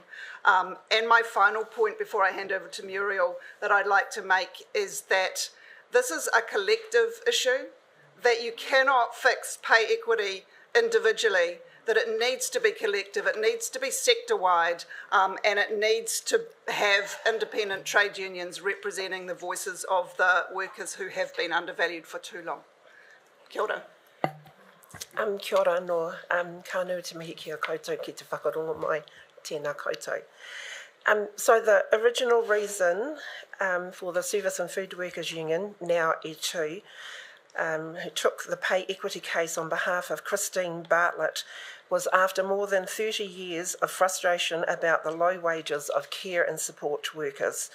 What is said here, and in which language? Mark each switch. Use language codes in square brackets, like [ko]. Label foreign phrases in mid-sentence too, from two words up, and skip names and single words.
[en] And my final point before I hand over to Muriel that I'd like to make is that this is a collective issue, that you cannot fix pay equity individually, that it needs to be collective, it needs to be sector-wide, and it needs to have independent trade unions representing the voices of the workers who have been undervalued for too long. [mi] Kia ora. Kia ora anō, ka nui te mihi ki a koutou ki te whakarongo mai tēnā koutou. [en] So the original reason for the Service and Food Workers Union, now E2, who took the pay equity case on behalf of Christine Bartlett, was after more than 30 years of frustration about the low wages of care and support workers.